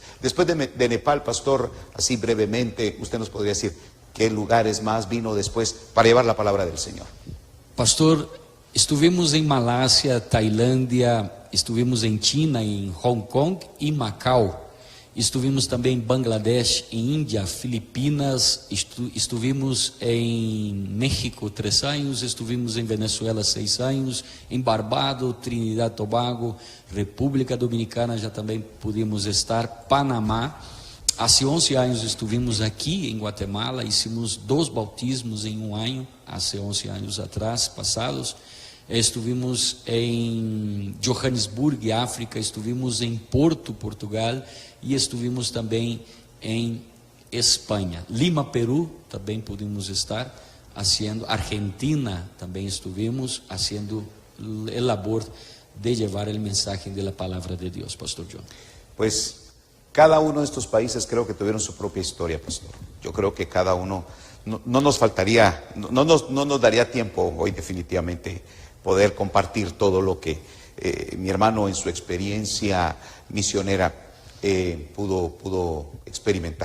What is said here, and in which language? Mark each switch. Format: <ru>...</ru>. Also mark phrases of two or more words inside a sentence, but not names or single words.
<es>Después de Nepal, pastor, así brevemente, usted nos podría decir qué lugares más vino después para llevar la palabra del Señor. Pastor, estuvimos en Malasia, Tailandia, estuvimos en China, en Hong Kong y Macao. Estuvimos</es> <pt>também em Bangladesh, em Índia, Filipinas,</pt> <es>estuvimos</es> <pt>em México 3 anos,</pt> <es>estuvimos</es> <pt>em Venezuela 6 anos, em Barbados, Trinidad Tobago, República Dominicana já também</pt> <es>pudimos estar,</es> <pt>Panamá. Há 11 anos estivemos aqui em Guatemala,</pt> <es>hicimos 2 bautismos</es> <pt>em 1 ano, há 11 anos atrás, passados. Estivemos em Johannesburg, África, estivemos em Porto, Portugal, e estivemos também em Espanha. Lima, Peru, também</pt> <es>pudimos estar, haciendo,</es> <pt>Argentina também estivemos,</pt> <es>haciendo el labor de llevar el mensaje de la palabra de Dios, Pastor John. Pues cada uno de estos países creo que tuvieron su propia historia, pastor. Yo creo que cada uno, no nos faltaría, no nos daría tiempo hoy definitivamente poder compartir todo lo que mi hermano en su experiencia misionera pudo experimentar.</es>